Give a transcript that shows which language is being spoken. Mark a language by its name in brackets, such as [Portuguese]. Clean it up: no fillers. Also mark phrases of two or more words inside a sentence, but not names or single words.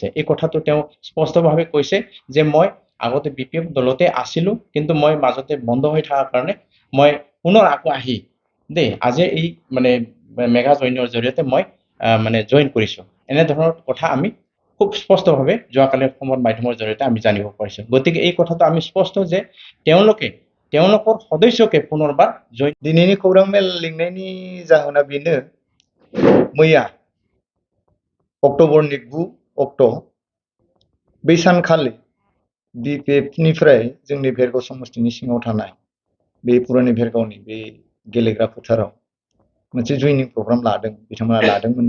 [Assamese] এই কথাটো তেওঁ স্পষ্টভাৱে কৈছে যে মই আগতে BPF দলতে আছিলোঁ, কিন্তু মই মাজতে বন্ধ হৈ থকাৰ কাৰণে মই পুনৰ আকৌ আহি আজি এই মানে [English] mega joinৰ [Assamese] জৰিয়তে মই মানে জইন কৰিছোঁ। এনেধৰণৰ কথা আমি খুব স্পষ্টভাৱে যোৱাকালিৰ সংবাদ মাধ্যমৰ জৰিয়তে আমি জানিব পাৰিছোঁ। গতিকে এই কথাটো আমি স্পষ্ট যে তেওঁলোকৰ সদস্যকে পুনৰবাৰ জইন। [Bodo] दिनैनि खौरां मेल लिंनायनि जाहोना बेनो, मैया अक्ट'बरनि 9 अक्ट' बै सानखालि BPFनिफ्राय जोंनि भेरगाव समस्तिनि सिङाव थानाय बे पुरानि भेरगावनि बे गेलेग्रा फोथाराव मोनसे जयनिं प्रग्राम बिथांमोना लादोंमोननो।